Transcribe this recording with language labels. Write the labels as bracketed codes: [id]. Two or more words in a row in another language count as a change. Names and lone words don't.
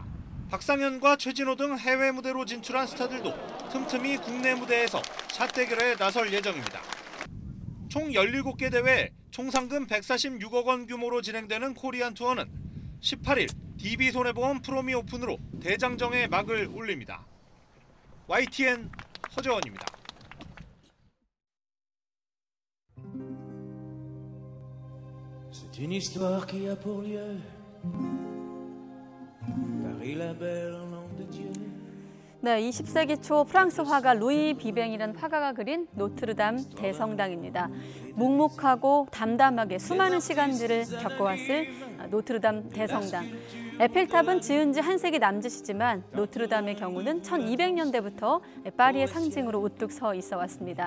[ko] 박상현과 최진호 등 해외 무대로 진출한 스타들도 틈틈이 국내 무대에서 샷 대결에 나설 예정입니다. 총 17개 대회 총 상금 146억 원 규모로 진행되는 코리안 투어는 18일 DB손해보험 프로미 오픈으로 대장정에 막을 올립니다. YTN 허재원입니다. [fr] C'est une histoire qui a pour lieu Paris la belle au nom de Dieu. [ko] 네, 20세기 초 프랑스 화가 루이 비뱅이라는 화가가 그린 노트르담 대성당입니다. 묵묵하고 담담하게 수많은 시간들을 겪어왔을 노트르담 대성당. 에펠탑은 지은 지 한 세기 남짓이지만 노트르담의 경우는 1200년대부터 파리의 상징으로 우뚝 서 있어 왔습니다.